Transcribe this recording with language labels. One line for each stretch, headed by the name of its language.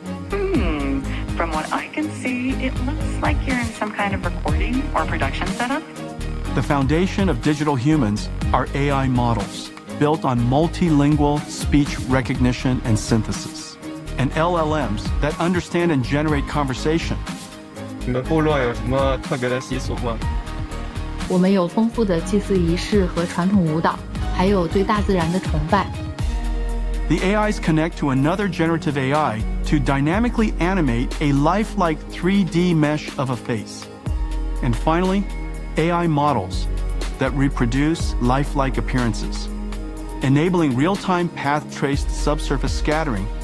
English: From what I can see, it looks like you're in some kind of recording or production setup. The foundation of digital humans are AI models, built on multilingual speech recognition and synthesis, and LLMs that understand and generate conversation.
Chinese: 你们部落有什么特别的习俗吗？我们有丰富的祭祀仪式和传统舞蹈，还有对大自然的崇拜。
English: The AIs connect to another generative AI to dynamically animate a lifelike 3D mesh of a face. And finally, AI models that reproduce lifelike appearances, enabling real-time path-traced subsurface scattering